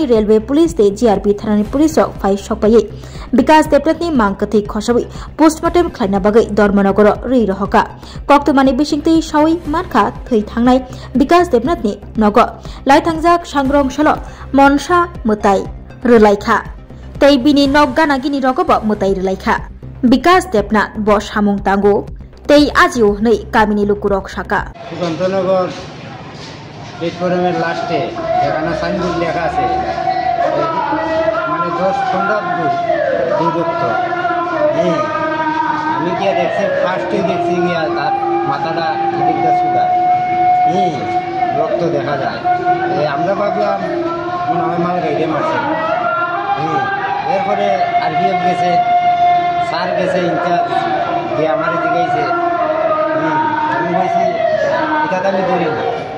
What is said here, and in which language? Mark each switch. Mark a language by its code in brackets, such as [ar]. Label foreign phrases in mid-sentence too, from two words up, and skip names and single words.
[trp] रेलवे पुलिस ते जीआरपी थानानि पुलिस फाइ सकपायै विकास देवनाथनि मांगकथि खसाबै पोस्टमार्टम खालामना बागै धर्मनगर रै रहका कक्तमानि बिसिंतै सावि मानखा थै थांनाय विकास देवनाथनि नग लाइथांजाक सांग्रंसल मनसा मताय रलाइखा तै बिनि नग गानागिनि रगब मताय रलाइखा विकास देवनाथ ब सामुं तांगो तै आजिउ नै कामिनि लुकुरक साका [bn] প্ল্যাটফর্মের লাস্টে যেখানে সাইনবোর্ড লেখা আছে মানে 10-15 দূরত্ব আমি গিয়ে দেখছি ফার্স্টে দেখছি গিয়া তার মাথাটা এদিকটা সুদা রক্ত দেখা যায় আমরা ভাবলাম মনে হয় মাল গাইডে মারছে এরপরে আরপিএফ গেছে স্যার গেছে ইনচার্জ গিয়ে আমার জিগাইছে আমি বলছি এটা আমি করি না।